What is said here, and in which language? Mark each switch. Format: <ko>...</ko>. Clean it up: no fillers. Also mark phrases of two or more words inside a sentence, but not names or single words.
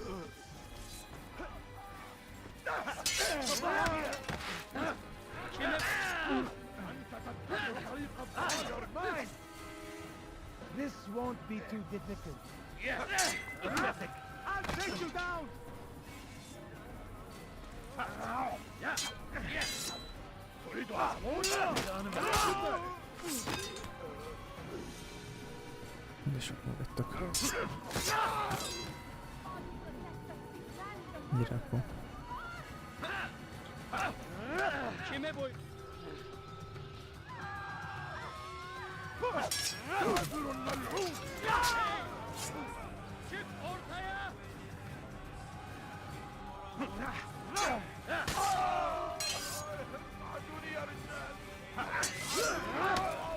<en>You're mine! This won't be too difficult. I'll take you down!</en> <hu>De sokan vagytok. Gyere,</hu> <tr>Kime boy? Çık ortaya!</tr> <ar>معدوني يا رجال!</ar>